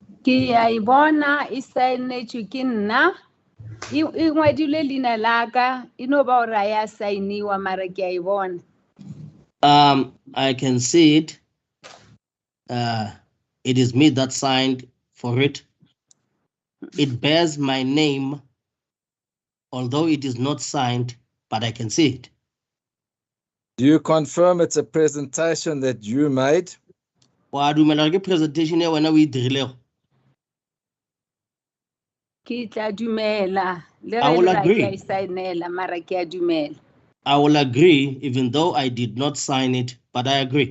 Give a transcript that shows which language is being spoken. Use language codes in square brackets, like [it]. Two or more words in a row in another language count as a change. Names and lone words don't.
[nso] Ki a ibona isainetšwe ke nna. E ngwadilwe leina la ka, e no ba ora ya sainiwa mara ke a ibona. [en] I can see it. It is me that signed for it. It bears my name, although it is not signed, but I can see it. Do you confirm it's a presentation that you made? [nso] Wa dumela ke presentation e wena o e dirilego? Ki tla dumela. Le [en] I [nso] ge [en] will [nso] le ra ke [en] agree. [nso] a isainela mara ke a dumela. [en] I will agree, even though I did not sign it, but I agree.